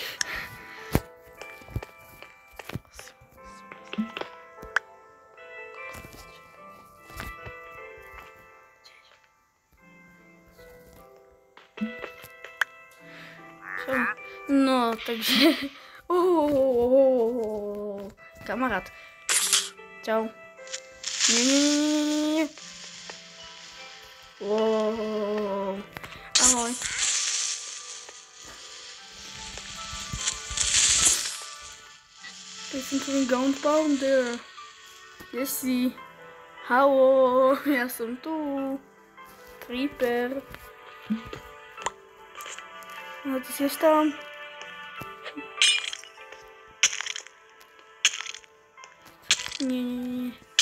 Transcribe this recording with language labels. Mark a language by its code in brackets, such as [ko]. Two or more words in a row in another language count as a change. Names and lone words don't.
[sk] No, takže... Kamarát. Čau. Nie. Ahoj. [en] Listen to me, ground pounder. [sk] Jesi. Halo, ja som tu. Creeper. No, ty si už tam. Nie.